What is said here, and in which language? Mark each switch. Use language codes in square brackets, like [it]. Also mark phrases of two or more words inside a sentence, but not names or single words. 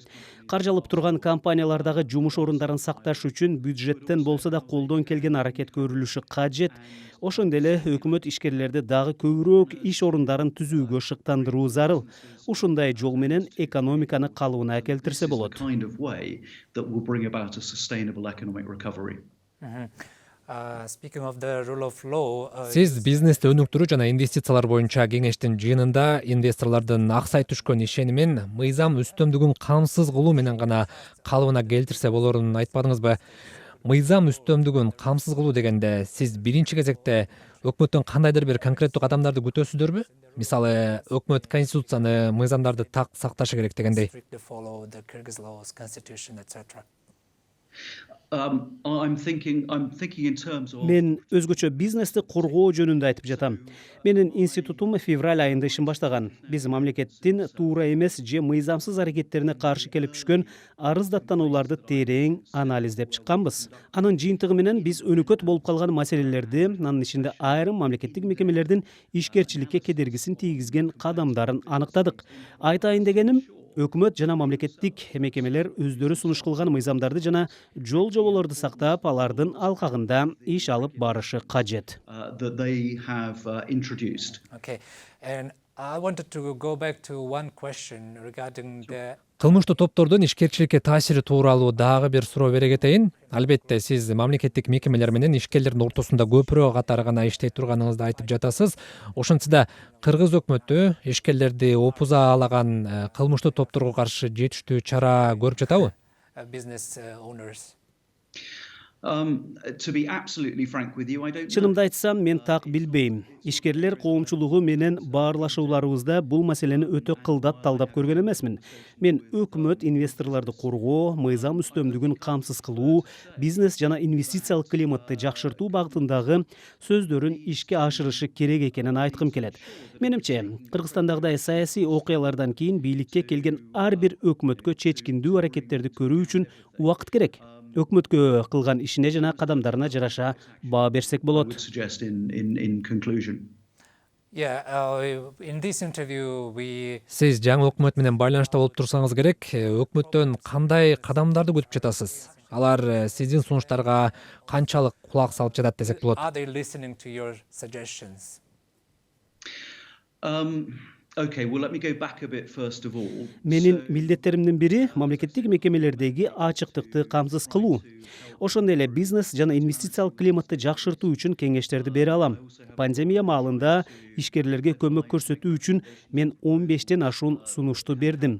[ky] Каржалып турган компаниялардагы жумуш орундарын сакташ үчүн бюджеттен болсо да колдон келген аракет көрүлүшү кажет. Ошондой эле өкмөт ишкерлерди дагы көбүрөөк иш орундарын түзүүгө шыктандыруу зарыл. Ушундай жол менен экономиканы калыбына келтирсе болот. [en] Speaking of the rule of law, [ky] Сиз бизнести өнүктүрүү жана инвестициялар боюнча кеңештин жыйынында инвесторлордун аксай түшкөн ишенимин мыйзам үстөмдүгүн камсыз кылуу менен гана калыбына келтирсе болорун айтпадыңызбы? Мыйзам үстөмдүгүн камсыз кылуу дегенде сиз биринчи кезекте өкмөттөн кандайдыр бир конкреттүү кадамдарды күтөсүздөрбү? Мисалы, өкмөт конституцияны, мыйзамдарды так сакташы керек дегендей. [en] strictly follow the Kyrgyz laws, constitution, etc. I'm thinking in terms of [ky] Мен өзгөчө бизнести коргоо жөнүндө айтып жатам. Менин институтум февраль айында ишин баштаган. Биз мамлекеттин туура эмес же мыйзамсыз аракеттерине каршы келип түшкөн арыз даттанууларды терең анализдеп чыкканбыз. Анын жыйынтыгы менен биз өнөкөт болуп калган маселелерди, анын ичинде айрым мамлекеттик мекемелердин ишкерчиликке кедергисин тийгизген кадамдарын аныктадык. Айтайын дегеним, өкмөт жана мамлекеттик мекемелер өздөрү сунуш кылган мыйзамдарды жана жол жоболорду сактап, алардын алкагында иш алып барышы кажет. [en] that they have introduced. Okay, and I wanted to go back to one question regarding the [ky] Кылмыштуу топтордун ишкерчиликке таасири тууралуу дагы бир суроо бере кетейин. Албетте, сиз мамлекеттик мекемелер менен ишкерлердин ортосунда көпүрөөк катары гана иштей турганыңызды айтып жатасыз. Ошентсе да кыргыз өкмөтү ишкерлерди опузалаган кылмыштуу топторго каршы жетиштүү чара көрүп жатабы? [en] business owners. To be absolutely frank with you, I don't know. [ky] Чынымды айтсам, мен так билбейм. Ишкерлер коомчулугу менен баарлашууларыбызда бул маселени өтө кылдат талдап көргөн эмесмин. Мен өкмөт инвесторлорду коргоо, мыйзам үстөмдүгүн камсыз кылуу, бизнес жана инвестициялык климатты жакшыртуу багытындагы сөздөрүн ишке ашырышы керек экенин айткым келет. Менимче, Кыргызстандагыдай саясий окуялардан кийин бийликке келген ар бир өкмөткө чечкиндүү аракеттерди көрүү үчүн убакыт керек. Өкмөткө кылган ишине жана кадамдарына жараша баа берсек I болот. [en] would suggest in conclusion. Yeah, in this interview we [ky] Сиз жаңы өкмөт менен байланышта болуп турсаңыз керек, өкмөттөн кандай кадамдарды күтүп жатасыз? Алар сиздин сунуштарга канчалык кулак салып жатат десек болот? [en] are they listening to your suggestions? Okay, well, let me go back a bit first of all. [ky] Менин милдеттеримдин бири мамлекеттик мекемелердеги ачыктыкты камсыз кылуу. Ошондой эле бизнес жана инвестициялык климатты жакшыртуу үчүн кеңештерди бере алам. Пандемия маалында ишкерлерге көмөк көрсөтүү үчүн мен 15тен ашуун сунушту бердим.